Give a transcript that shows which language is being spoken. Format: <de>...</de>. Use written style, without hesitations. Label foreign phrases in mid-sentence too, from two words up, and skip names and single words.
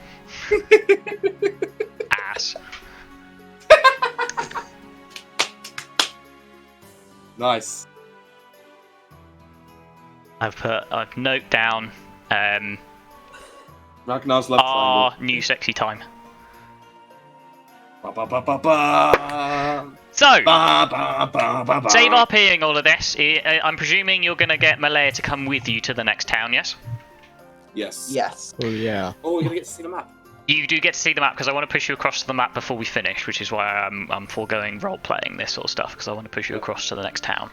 <en>minute. Ass. Nice. I've note down Ragnar's love triangle. New sexy time. Ba, ba, ba, ba, ba. So, Ba, ba, ba, ba, ba. save RPing all of this. I'm presuming you're going to get Malaya to come with you to the next town, yes? Yes. Yes. Oh yeah. Oh, we're gonna get to see the map. You do get to see the map because I want to push you across to the map before we finish, which is why I'm foregoing role-playing this sort of stuff because I want to push you across to the next town.</en>